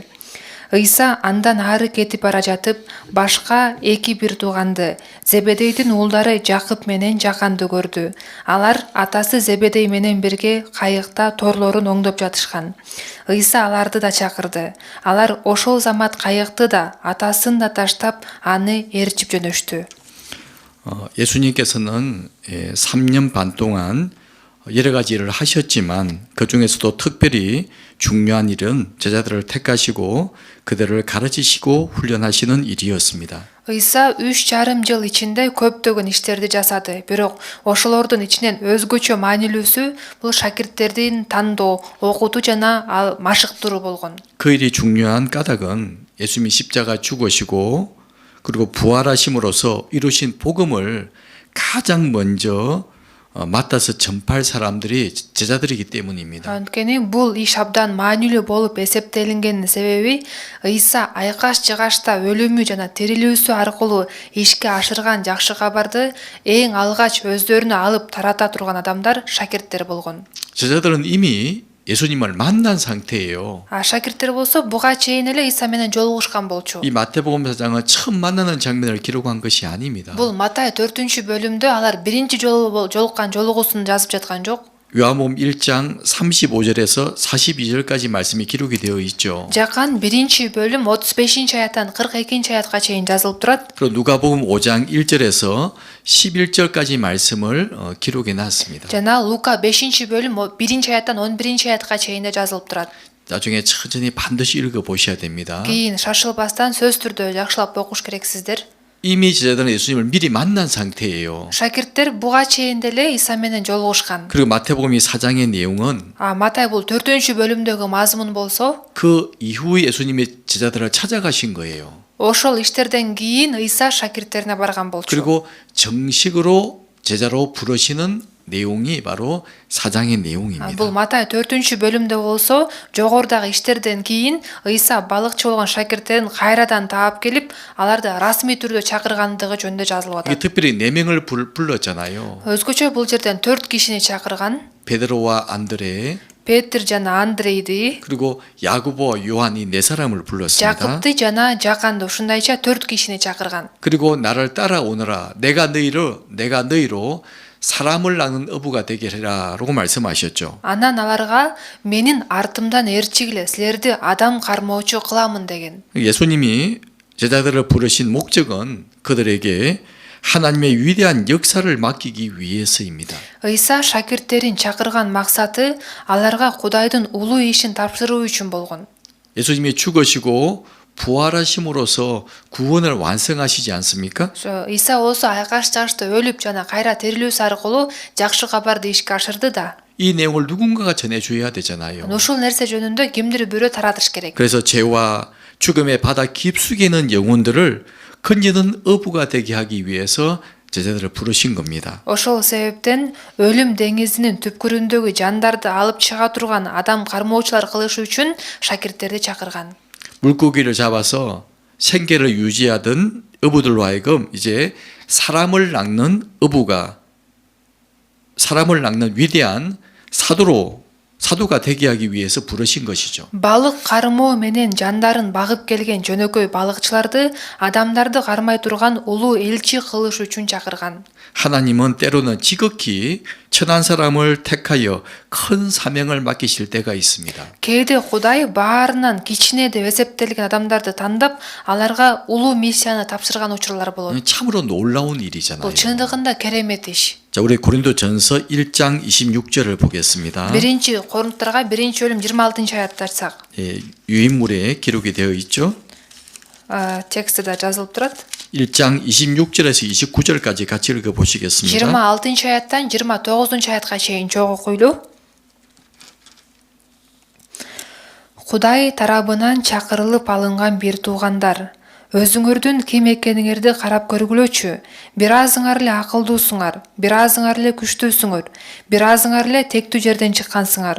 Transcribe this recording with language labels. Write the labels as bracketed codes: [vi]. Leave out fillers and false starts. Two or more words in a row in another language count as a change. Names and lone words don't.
[ky] Ыйса андан ары кетип бара жатып, башка эки бир тууганды, Зебедейдин уулдары Жакып менен Жаканды көрдү. Алар атасы Зебедей менен бирге кайыкта торлорун оңдоп жатышкан. Ыйса аларды да чакырды. Алар ошол замат кайыкты да, атасын да таштап аны ээрчип жөнөштү. [ko] 예수님께서는 3년 반 동안 여러 가지 일을 하셨지만 그 중에서도 특별히 중요한 일은 제자들을 택하시고 그들을 가르치시고 훈련하시는 일이었습니다. [ky] Ыйса 3,5 жыл ичинде көптөгөн иштерди жасады. Бирок ошолордун ичинен өзгөчө маанилүүсү бул шакирттердин тандоо, окутуу жана машыктыруу болгон. [ko] 그 일이 중요한 까닭은 예수님이 십자가 죽으시고 그리고 부활하심으로써 이루신 복음을 가장 먼저 맡아서 전파할 사람들이 제자들이기 때문입니다. [ky] Анткени бул иш абдан маанилүү болуп эсептелингенин себеби Ыйса айкаш жыгашта өлүмү жана тирилүүсү аркылуу ишке ашырган жакшы кабарды эң алгач өздөрүнө алып тарата турган адамдар шакирттер болгон. [ko] 제자들은 이미 예수님을 만난 상태예요. [ky] Шакирттер болсо буга чейин эле Ыйса менен жолугушкан болчу. [ko] 이 마태복음 4장은 처음 만나는 장면을 기록한 것이 아닙니다. [ky] Бул Матай 4-бөлүмдө алар биринчи жолу жолуккан жолугуусун жазып жаткан жок. [ko] 요한복음 1장 35절에서 42절까지 말씀이 기록이 되어 있죠. [ky] Жакан 1-бөлүм 35-аяттан 42-аятка чейин жазылып турат. [ko] 그리고 누가복음 5장 1절에서 11절까지 말씀을 기록해 놨습니다. [ky] Жана Лука 5-бөлүм 1-аяттан 11-аятка чейин жазылып турат. [ko] 나중에 천천히 반드시 읽어 보셔야 됩니다. [ky] Кийин шашылбастан сөз түрдө жакшылап окуш керексиздер. [ko] 이미 제자들은 예수님을 미리 만난 상태예요. [ky] Шакирттер буга чейин деле Ыйса менен жолугушкан. [ko] 그리고 마태복음 4장의 내용은 [ky] Матай бул 4-бөлүмдөгү мазмун болсо, [ko] 그 이후에 예수님이 제자들을 찾아가신 거예요. [ky] ошол иштерден кийин Ыйса шакирттерине барган болчу. [ko] 그리고 정식으로 제자로 부르시는 내용이 바로 4장의 내용입니다. [ky] Бул Матай 4-бөлүмдө болсо, жогорудагы иштерден кийин Ыйса балыкчы болгон шакирттерин кайрадан таап келип, аларды расмий түрдө чакыргандыгы жөнүндө жазылып [ko] 이게 [ky] атат. [ko] 특별히 4명을 불렀잖아요. [ky] Өзгөчө бул жерден 4 кишини чакырган. [ko] 베드로와 안드레 [ky] Петр жана Андрейди, [ko] 그리고 야고보와 요한이 4사람을 불렀습니다. [ky] Жакыпты жана Жаканды ушундайча 4 кишини чакырган. [ko] 그리고 나를 따라오너라 내가 너희로 사람을 낳는 어부가 되게 해라라고 말씀하셨죠. [ky] Анан аларга менин артымдан ээрчигиле, силерди адам кармоочу кыламын деген. [ko] 예수님이 제자들을 부르신 목적은 그들에게 하나님의 위대한 역사를 맡기기 위해서입니다. [ky] Ыйса шакирттерин чакырган максаты аларга Кудайдын улуу ишин тапшыруу үчүн болгон. [ko] 예수님이 죽으시고 부활하심으로써 구원을 완성하시지 않습니까? [ky] Ыйса болсо айкаш жашта өлүп жана кайра тирилүүсү аркылуу жакшы кабарды ишке ашырды да. [ko] 이 내용을 누군가가 전해줘야 되잖아요. [ky] Ушул нерсе жөнүндө кимдир бирөө таратыш керек. [ko] 그래서 죄와 죽음의 바다 깊숙이 있는 영혼들을 건지는 어부가 되게 하기 위해서 제자들을 부르신 겁니다. [ky] Ошол себептен өлүм деңизинин түпкүрүндөгү жандарды алып чыга турган адам кармоочулар кылыш үчүн шакирттерди чакырган. [ko] 물고기를 잡아서 생계를 유지하던 어부들로 하여금 이제 사람을 낚는 위대한 사도가 되게 하기 위해서 부르신 것이죠. [ky] Балык кармоо менен жандарын багып келген жөнөкөй балыкчыларды адамдарды кармай турган улуу элчи кылыш үчүн чакырган. [ko] 하나님은 때로는 지극히 천한 사람을 택하여 큰 사명을 맡기실 때가 있습니다. [ky] Кээде Кудай баарынан кичине деп эсептелген адамдарды тандап, аларга улуу миссияны тапшырган учурлар болот. [ko] 참으로 놀라운 일이잖아요. [ky] Бул чындыгында керемет иш. [ko] 자, 우리 고린도전서 1장 26절을 보겠습니다. [ky] Биринчи Корунттарга 1-бөлүм 26-аятты ачсак. [ko] 예, 유인물에 기록이 되어 있죠. [ky] Текстте жазылып турат. [ko] 1장 26절에서 29절까지 같이 읽어 보시겠습니다. [ky] 26-аяттан 29-аятка чейин чогуу окуйлу. Кудай тарабынан чакырылып алынган бир туугандар, өзүңөрдүн ким экениңерди карап көргүлөчү. Бир азыңар эле акылдуусуңар, бир азыңар эле күчтүүсүңөр, бир азыңар эле тектүү жерден чыккансыңар.